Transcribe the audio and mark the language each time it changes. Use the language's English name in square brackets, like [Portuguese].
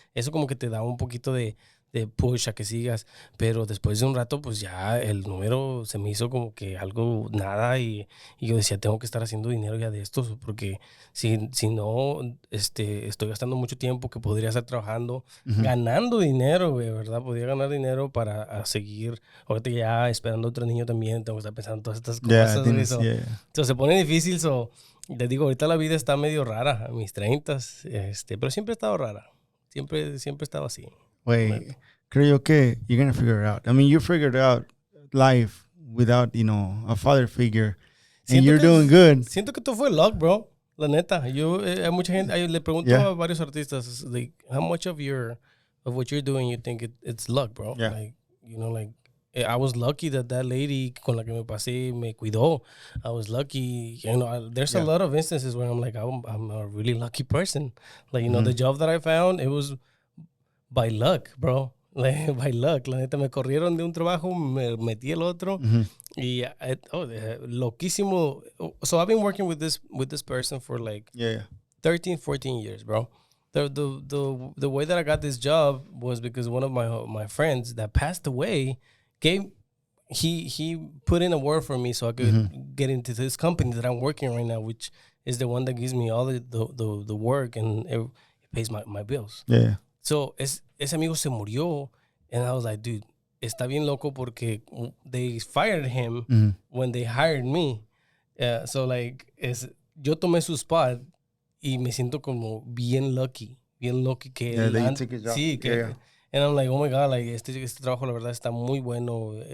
[Spanish] Eso como que te da un poquito de push a que sigas, pero después de un rato pues ya el número se me hizo como que algo nada y yo decía tengo que estar haciendo dinero ya de esto porque si no estoy gastando mucho tiempo que podría estar trabajando, ganando dinero, güey, ¿verdad? Podría ganar dinero para seguir ahorita ya esperando otro niño también, tengo que estar pensando en todas estas cosas, güey. So, se pone difícil, te digo, ahorita la vida está medio rara, a mis 30s, pero siempre ha estado rara, siempre he estado así. [English] Wait, [Spanish] creo que [English] you're going to figure it out. I mean, you figured out life without, a father figure. And you're doing good. [Spanish] Siento que todo fue luck, bro. La neta. Yo, hay mucha gente, le pregunto a varios artistas, [English] like, how much of what you're doing you think it's luck, bro? Yeah. Like, I was lucky that lady [Spanish] con la que me pasé me cuidó. [English] I was lucky. There's a lot of instances where I'm like, I'm a really lucky person. Like, the job that I found, it was by luck, bro. Like, by luck. [Spanish] La neta, me corrieron de un trabajo, me metí el otro. Y loquísimo. [English] So I've been working with this person for like 13, 14 years, bro. The way that I got this job was because one of my friends that passed away he put in a word for me so I could get into this company that I'm working right now, which is the one that gives me all the work and it pays my bills. Yeah. So [Spanish] ese amigo se murió, [English] and I was like, dude, [Spanish] está bien loco porque [English] they fired him when they hired me. So like, [Spanish] yo tomé su spot y me siento como bien lucky que [English] you took his job. [Spanish] Sí, que [English] and I'm like, oh my God, like [Spanish] este trabajo la verdad está muy bueno.